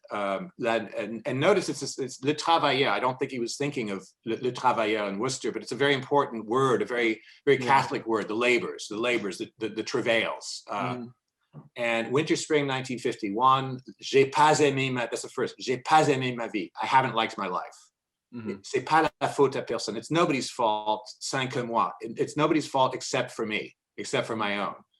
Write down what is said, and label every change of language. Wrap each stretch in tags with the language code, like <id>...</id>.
<en>And notice it's Le Travailleur. I don't think he was thinking of Le Travailleur in Worcester, but it's a very important word, a very, very Catholic word, the labors, the travails. And Winter, Spring, 1951,</en> <fr>J'ai pas aimé</fr> <en>that's the first,</en> <fr>J'ai pas aimé ma vie.</fr> <en>I haven't liked my life.</en> <fr>C'est pas la faute à personne.</fr> <en>It's nobody's fault,</en> <fr>sans que moi.</fr> <en>It's nobody's fault except for me, except for my own.</en>